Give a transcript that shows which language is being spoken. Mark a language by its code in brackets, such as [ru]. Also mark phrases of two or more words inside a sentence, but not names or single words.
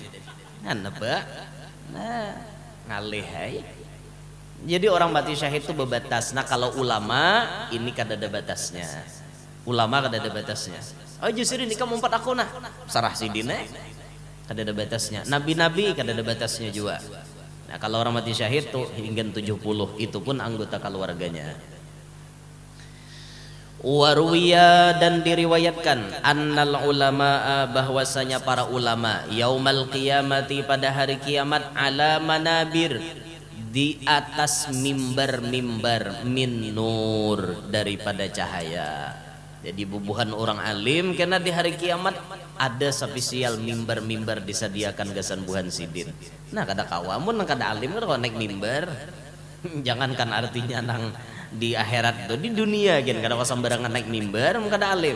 [bjn] Kan apa? Nah, ngalih hai. Jadi orang mati syahid itu berbatas. Nah kalau ulama ini kada ada batasnya. Ulama kada ada batasnya. Oh justru ini kamu empat aku nah sarah sidine kada ada batasnya. Nabi-nabi kada ada batasnya juga. Nah kalau orang mati syahid tuh hingga 70 itu pun anggota keluarganya. Waruwiya dan diriwayatkan [ar] أن العلماء [bjn] bahwasanya para ulama [ar] يوم القيامة [bjn] pada hari kiamat [ar] على منابر [bjn] di atas mimbar-mimbar [ar] من نور [bjn] daripada cahaya. Jadi bubuhan orang alim karena di hari kiamat ada spesial mimbar-mimbar disediakan gasan buhan sidin. Nah kada kawamun nang kada alim kada naik mimbar. Jangankan artinya nang di akhirat tuh di dunia kan kada sembarangan naik mimbar mun kada alim.